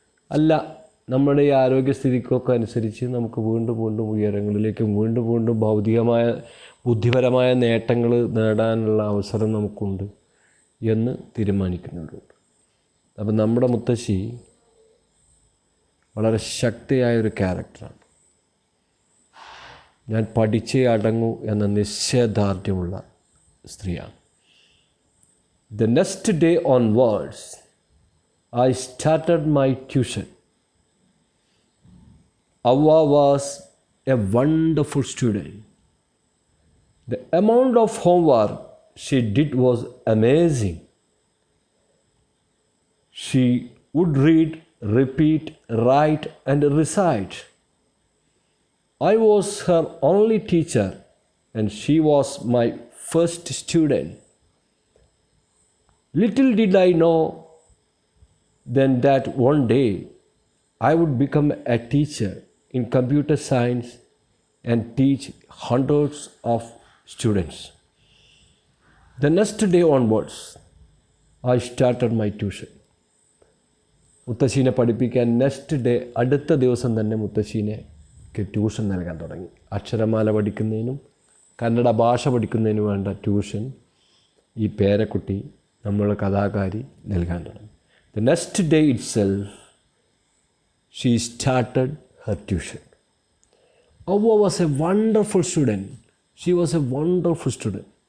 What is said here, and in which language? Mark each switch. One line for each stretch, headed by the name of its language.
Malayalam: അല്ല, നമ്മുടെ ഈ ആരോഗ്യസ്ഥിതിക്കൊക്കെ അനുസരിച്ച് നമുക്ക് വീണ്ടും വീണ്ടും ഉയരങ്ങളിലേക്കും വീണ്ടും ഭൗതികമായ ബുദ്ധിപരമായ നേട്ടങ്ങൾ നേടാനുള്ള അവസരം നമുക്കുണ്ട് എന്ന് തീരുമാനിക്കുന്നുണ്ട്. അപ്പം നമ്മുടെ മുത്തശ്ശി വളരെ ശക്തിയായൊരു ക്യാരക്ടറാണ്. ഞാൻ പഠിച്ചേ അടങ്ങൂ എന്ന നിശ്ചയദാർഢ്യമുള്ള സ്ത്രീയാണ്.
English: The next day onwards, I started my tuition. Avva was a wonderful student. The amount of homework she did was amazing. She would read, repeat, write, and recite. I was her only teacher, and she was my first student. Little did I know then that one day I would become a teacher in computer science and teach hundreds of students. The next day onwards, I started my tuition.
Malayalam: മുത്തശ്ശീനെ പഠിപ്പിക്കാൻ അടുത്ത ദിവസം തന്നെ മുത്തശ്ശീനെക്ക് tuition നൽകാൻ തുടങ്ങി. അക്ഷരമാല പഠിക്കുന്നതിനും കന്നഡ ഭാഷ പഠിക്കുന്നതിനും വേണ്ട ട്യൂഷൻ ഈ പേരക്കുട്ടി, നമ്മളുടെ കഥാകാരി, നൽകാൻ തുടങ്ങി.
English: The next day itself, she started her tuition. Avva was a wonderful student. She was a wonderful student.